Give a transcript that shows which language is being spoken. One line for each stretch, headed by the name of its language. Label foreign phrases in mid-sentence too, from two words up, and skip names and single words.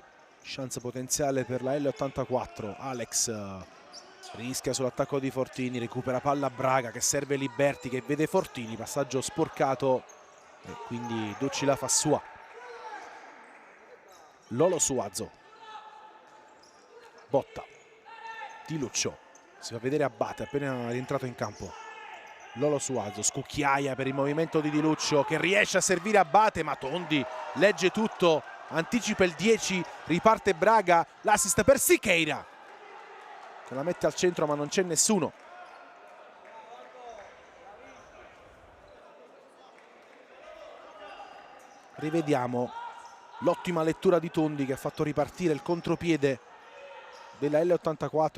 Italian: Chance potenziale per la L84. Alex rischia sull'attacco di Fortini, recupera palla Braga che serve Liberti che vede Fortini, passaggio sporcato e quindi Ducci la fa sua. Lolo Suazo, Botta, Di Luccio, si fa vedere Abate appena rientrato in campo. Lolo Suazo, scucchiaia per il movimento di Di Luccio che riesce a servire Abate, ma Tondi legge tutto, anticipa il 10, riparte Braga, l'assist per Siqueira che la mette al centro ma non c'è nessuno. Rivediamo l'ottima lettura di Tondi che ha fatto ripartire il contropiede della L84.